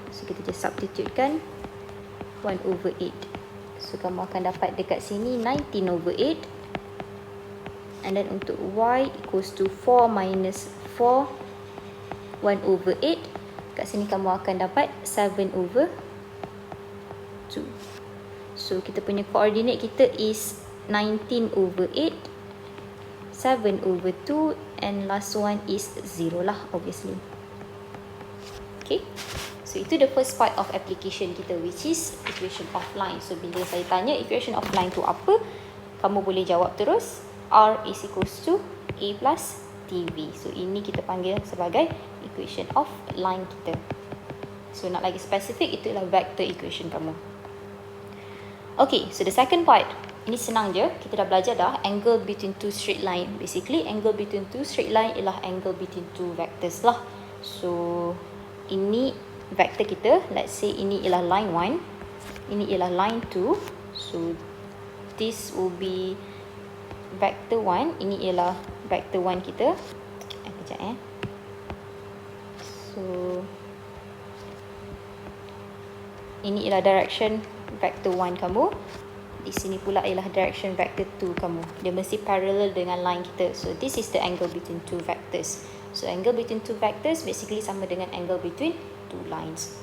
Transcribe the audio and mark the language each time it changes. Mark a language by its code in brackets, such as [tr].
[ms] So, kita just substitutekan 1 over 8. So, kamu akan dapat dekat sini 19 over 8. And then untuk Y equals to 4 minus 4, 1 over 8. Kat sini kamu akan dapat 7 over 2. So, kita punya koordinat kita is 19 over 8, 7 over 2, and last one is 0 lah, obviously. Okay. So, itu [en] the first part of application [ms] kita, which is equation of line. So, bila saya tanya equation of line tu apa, kamu boleh jawab terus, R is equals to A plus TV. So, ini kita panggil sebagai equation of line kita. So, nak lagi spesifik, itulah vector equation kamu. Okay, [en] so the second part. [ms] Ini senang je. Kita dah belajar dah. [en] Angle between two straight line. Basically, angle between two straight line ialah angle between two vectors lah. [ms] So, ini vector kita. [en] Let's say [ms] ini ialah line 1. Ini ialah line 2. So, [en] this will be vector 1. [ms] Ini ialah vector 1 kita. Kejap So ini ialah direction vector 1 kamu. Di sini pula ialah direction vector 2 kamu. Dia mesti parallel dengan line kita. [en] So this is the angle between two vectors. So angle between two vectors basically [ms] sama dengan [en] angle between two lines.